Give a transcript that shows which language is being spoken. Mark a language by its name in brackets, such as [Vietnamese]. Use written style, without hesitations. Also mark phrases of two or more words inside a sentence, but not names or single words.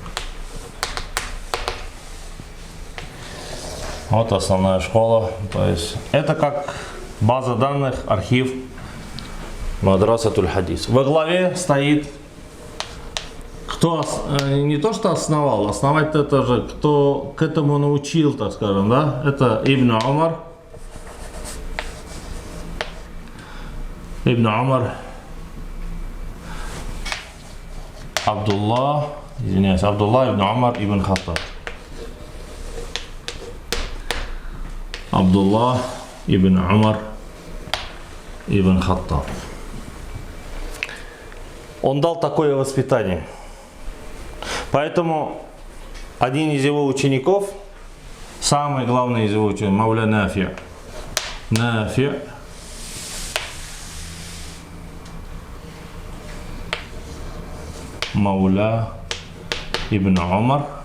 [Russian] Вот основная школа. То есть это как база данных, архив [Arabic] مدرسة الحديث. [Russian] Во главе стоит кто не то что основал, основать это же, кто к этому научил, так скажем, да? Это Ибн Умар. Ибн Умар. Абдулла, извиняюсь, Абдулла ибн Умар ибн Хаттаб. Абдулла ибн Умар ибн Хаттаб. Он дал такое воспитание. Поэтому один из его учеников, самый главный из его учеников, Мауля Нафи. Нафи. Мауля ибн Умар.